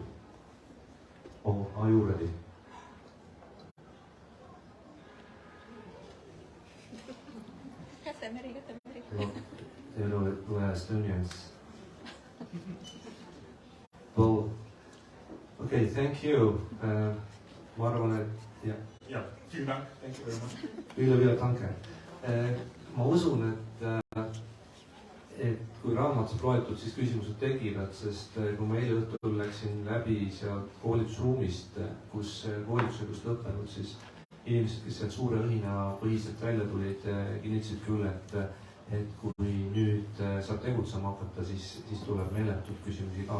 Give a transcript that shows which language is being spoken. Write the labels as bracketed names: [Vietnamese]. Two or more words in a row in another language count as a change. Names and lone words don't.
[English] Or are you ready? Well, you know, we're Estonians. Well, okay, thank you. [Estonian] Ma arvan, et jah. [English] Yeah, [German] vielen Dank. [English] Thank you very much. [Estonian] Üle, danke. Ma usun, et kui raamat raamatust loetud, siis küsimused tekivad, sest kui ma eile õhtul läksin läbi sealt koolitusruumist, kus koolitusega lõppenud, siis inimesed, kes sealt suure õhina põhiselt välja tulid, kinnitasid küll, et kui nüüd saab tegutsema hakata, siis tuleb meeletult küsimusi ka.